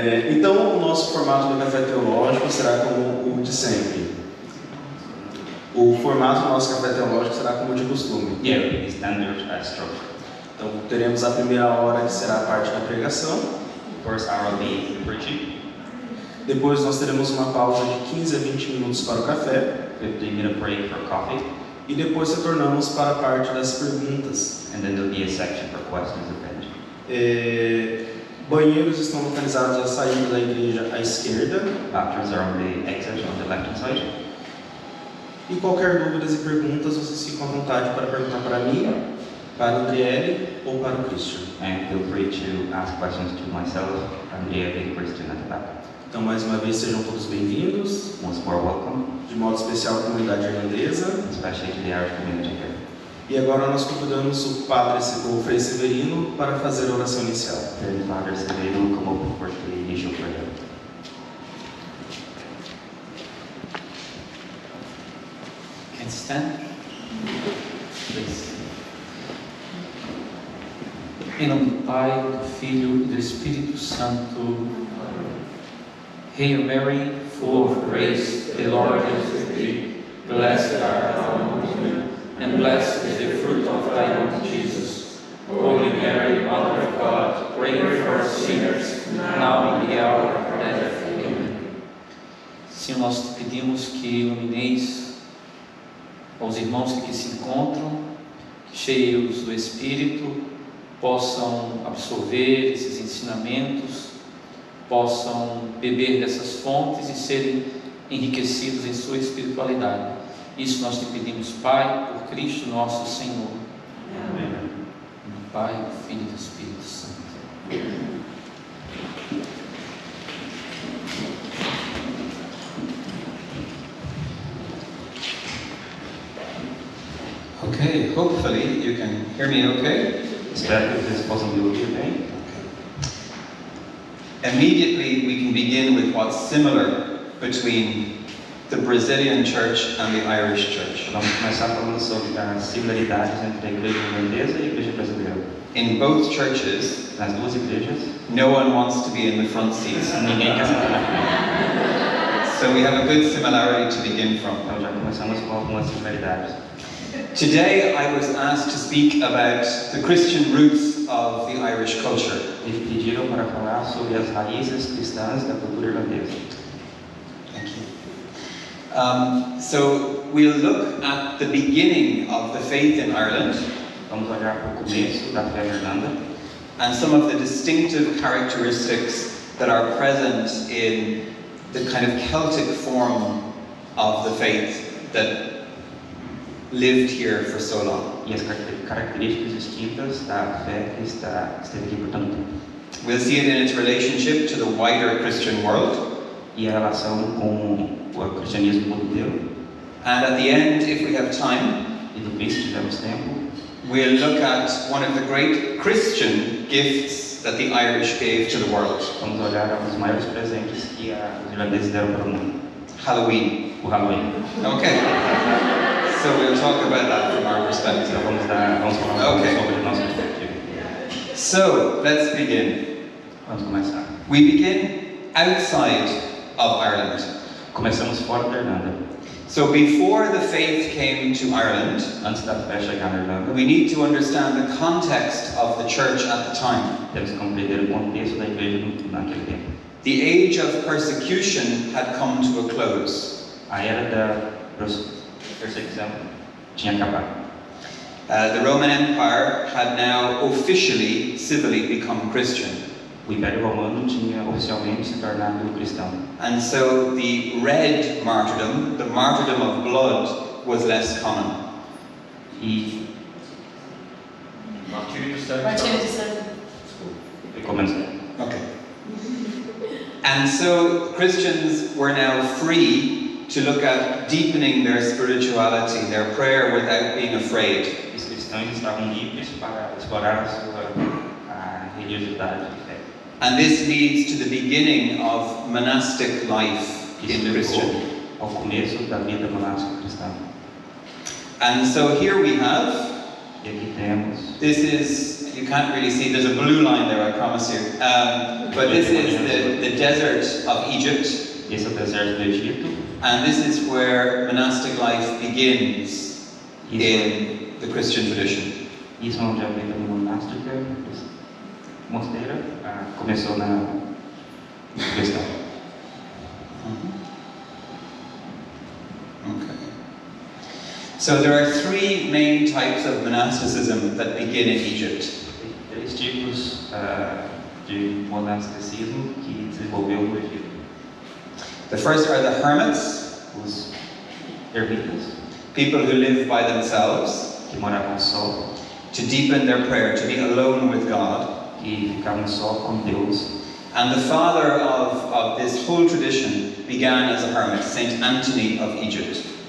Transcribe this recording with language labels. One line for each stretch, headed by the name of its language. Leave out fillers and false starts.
Portuguese: Então, o nosso formato do Café Teológico será como o de sempre. O formato do nosso Café Teológico será como de costume.
English: Yeah, standard structure.
Portuguese: Então, teremos a primeira hora, que será a parte da pregação.
English: First hour will be preaching.
Portuguese: Depois nós teremos uma pausa de 15 a 20 minutos para o café.
English: 15-minute break for coffee.
Portuguese: E depois retornamos para a parte das perguntas.
English: And then there'll be a section for questions at the end.
Portuguese: Banheiros estão localizados à saída da igreja à esquerda.
English: Bathrooms are on the exit on the left-hand side.
Portuguese: E qualquer dúvidas e perguntas, vocês ficam à vontade para perguntar para mim, para o Andriele ou para o Christian.
English: And feel free to ask questions to myself, Andrea, and Christian at the back.
Portuguese: Então, mais uma vez, sejam todos bem-vindos.
English: Once more, welcome.
Portuguese: De modo especial à comunidade irlandesa.
English: Especially to the Irish community here.
Portuguese: E agora nós convidamos o Frei Severino para fazer a oração inicial.
English: The Father Severino will come up for the initial prayer. Can you stand? Please.
Portuguese: Em nome do Pai, do Filho e do Espírito Santo.
English: Hail Mary, full of grace, the Lord is with thee. Blessed art thou among women, and blessed is the fruit of thy womb, Jesus. Holy Mary, Mother of God, pray for us sinners, now and in the hour of our death. Amen.
Portuguese: Senhor, nós te pedimos que ilumineis aos irmãos que aqui se encontram, que cheios do Espírito possam absorver esses ensinamentos, possam beber dessas fontes e serem enriquecidos em sua espiritualidade. Isso nós te pedimos, Pai, por Cristo nosso Senhor. Amém. Do Pai, do Filho e do Espírito Santo.
English: Okay, hopefully you can hear me okay.
Portuguese: Espero que vocês possam me ouvir bem.
English: Immediately we can begin with what's similar between the Brazilian church and the Irish church.
Portuguese: Vamos começar falando sobre as similaridades entre a igreja irlandesa e a igreja brasileira.
English: In both churches,
Portuguese: Nas duas igrejas,
English: no one wants to be in the front seats.
Portuguese: ninguém quer sentar na frente.
English: So we have a good similarity to begin from.
Portuguese: Então já começamos com algumas similaridades.
English: Today I was asked to speak about the Christian roots of the Irish culture.
Portuguese: Me pediram para falar sobre as raízes cristãs da cultura irlandesa.
English: Thank you. So we'll look at the beginning of the faith in Ireland.
Portuguese: Vamos olhar para o começo da fé na Irlanda
English: And some of the distinctive characteristics that are present in the kind of Celtic form of the faith that lived here for so long.
Portuguese: e as características distintas da fé que esteve aqui por tanto tempo.
English: We'll see it in its relationship to the wider Christian world.
Portuguese: E a relação com o cristianismo todo inteiro.
English: And at the end, if we have time,
Portuguese: E no fim, se tivermos tempo,
English: we'll look at one of the great Christian gifts that the Irish gave to the world.
Portuguese: vamos olhar um dos maiores presentes que os irlandeses deram para o mundo,
English: Halloween.
Portuguese: o Halloween.
English: Okay. So we'll talk about that from our perspective.
Portuguese: Então vamos falar
English: Okay.
Portuguese: sobre a nossa perspectiva.
English: So let's begin.
Portuguese: Vamos começar.
English: We begin outside of Ireland.
Portuguese: Começamos fora da Irlanda.
English: So before the faith came to Ireland,
Portuguese: Antes da fé chegar na Irlanda,
English: we need to understand the context of the church at the time.
Portuguese: temos que compreender o contexto da igreja naquele tempo.
English: The age of persecution had come to a close.
Portuguese: A era da perseguição tinha acabado.
English: The Roman Empire had now officially, civilly become Christian.
Portuguese: O Império Romano tinha oficialmente se tornado cristão.
English: And so the red martyrdom, the martyrdom of blood, was less common.
Portuguese: E Martírio de sangue. Martírio de sangue. começou.
English: Okay. And so Christians were now free to look at deepening their spirituality, their prayer, without being afraid.
Portuguese: Os cristãos estavam livres para explorar a sua religiosidade e fé.
English: And this leads to the beginning of monastic life
Portuguese: Isso
English: in Christian.
Portuguese: levou ao começo da vida monástica cristã.
English: And so here we have,
Portuguese: E aqui temos,
English: this is, you can't really see, there's a blue line there, I promise you. But this is the desert of Egypt.
Portuguese: esse é o deserto do Egito.
English: And this is where monastic life begins in the Christian tradition.
Portuguese: Isso é onde a vida monástica, mosteira, começou na cristã.
English: Okay. So there are three main types of monasticism that begin in Egypt.
Portuguese: Tem 3 tipos de monasticismo que desenvolveu no Egito.
English: The first are the hermits,
Portuguese: Os ermitas,
English: people who live by themselves,
Portuguese: que moravam só,
English: to deepen their prayer, to be alone with God.
Portuguese: que ficavam só com Deus.
English: And the father of this whole tradition began as a hermit, Saint Anthony of Egypt.